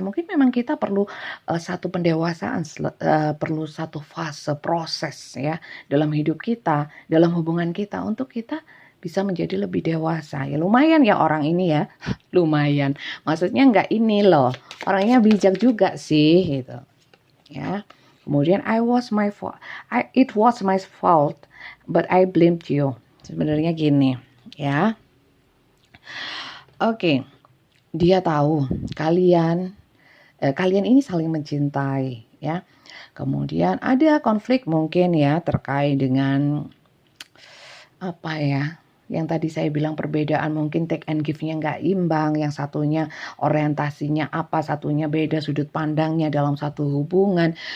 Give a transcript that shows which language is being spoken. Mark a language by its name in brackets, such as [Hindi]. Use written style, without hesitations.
[Indonesian] Mungkin memang kita perlu satu pendewasaan, perlu satu fase proses ya dalam hidup kita, dalam hubungan kita untuk kita bisa menjadi lebih dewasa. Ya lumayan ya orang ini ya, lumayan. Maksudnya nggak ini loh, orangnya bijak juga sih gitu. Ya. Kemudian [English] it was my fault, but I blamed you. [Indonesian] Sebenarnya gini, ya. Oke, dia tahu kalian ini saling mencintai, ya. Kemudian ada konflik mungkin ya terkait dengan apa ya? Yang tadi saya bilang perbedaan mungkin [English] take and give- [Indonesian] nya nggak imbang, yang satunya orientasinya apa, satunya beda sudut pandangnya dalam satu hubungan.